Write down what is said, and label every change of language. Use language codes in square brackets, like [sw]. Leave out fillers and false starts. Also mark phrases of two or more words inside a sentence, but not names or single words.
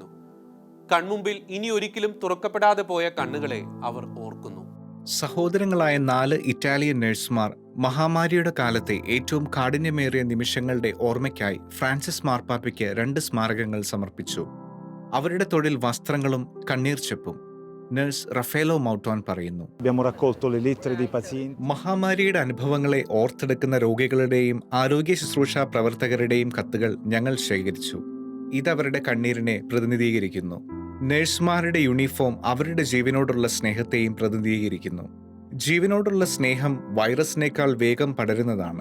[ml] കൺമുമ്പിൽ ഇനി ഒരിക്കലും തുറക്കപ്പെടാതെ പോയ കണ്ണുകളെ അവർ ഓർക്കുന്നു. സഹോദരങ്ങളായ 4 ഇറ്റാലിയൻ നഴ്സുമാർ മഹാമാരിയുടെ കാലത്തെ ഏറ്റവും കാഠിന്യമേറിയ നിമിഷങ്ങളുടെ ഓർമ്മയ്ക്കായി ഫ്രാൻസിസ് മാർപ്പാപ്പയ്ക്ക് 2 സ്മാരകങ്ങൾ സമർപ്പിച്ചു. അവരുടെ തൊഴിൽ വസ്ത്രങ്ങളും കണ്ണീർ ചെപ്പും. നഴ്സ് റഫേലോ മൗട്ടോൺ പറയുന്നു, [it] Abbiamo raccolto le lettere dei pazienti. [ml] മഹാമാരിയുടെ അനുഭവങ്ങളെ ഓർത്തെടുക്കുന്ന രോഗികളുടെയും ആരോഗ്യ ശുശ്രൂഷ പ്രവർത്തകരുടെയും കത്തുകൾ ഞങ്ങൾ ശേഖരിച്ചു. ഇതവരുടെ കണ്ണീരിനെ പ്രതിനിധീകരിക്കുന്നു. നഴ്സുമാരുടെ യൂണിഫോം അവരുടെ ജീവനോടുള്ള സ്നേഹത്തെയും പ്രതിനിധീകരിക്കുന്നു. ജീവനോടുള്ള സ്നേഹം വൈറസിനേക്കാൾ വേഗം പടരുന്നതാണ്.